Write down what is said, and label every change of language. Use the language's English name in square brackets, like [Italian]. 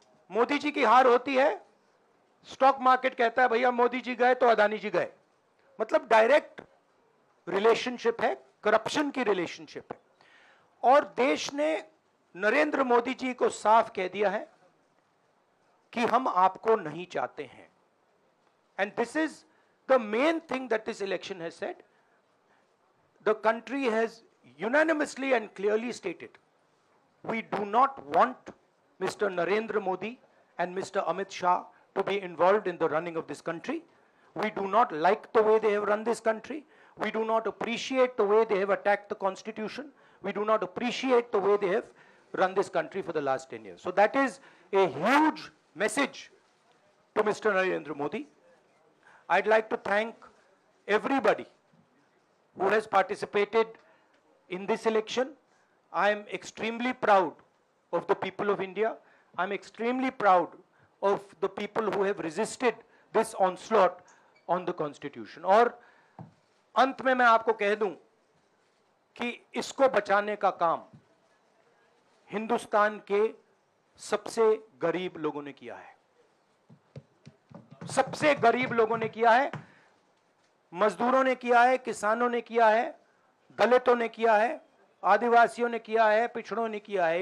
[Hindi] मोदी जी की हार होती है, स्टॉक मार्केट कहता है भैया मोदी जी गए तो अदानी जी गए, मतलब डायरेक्ट रिलेशनशिप है, करप्शन की रिलेशनशिप है। और देश ने नरेंद्र मोदी जी को साफ कह दिया है कि हम आपको नहीं चाहते हैं। [English] And this is the main thing that this election has said. The country has unanimously and clearly stated, we do not want Mr. Narendra Modi and Mr. Amit Shah to be involved in the running of this country. We do not like the way they have run this country. We do not appreciate the way they have attacked the constitution. We do not appreciate the way they have run this country for the last 10 years. So that is a huge message to Mr. Narendra Modi. I'd like to thank everybody who has participated in this election. I am extremely proud of the people of India. I am extremely proud of the people who have resisted this onslaught on the constitution. [Hindi] और अंत में मैं आपको कह दूं कि इसको बचाने का काम हिंदुस्तान के सबसे गरीब लोगों ने किया है। सबसे गरीब लोगों ने किया है, मजदूरों ने किया है, किसानों ने किया है, दलितों ने किया है, आदिवासियों ने किया है, पिछड़ों ने किया है।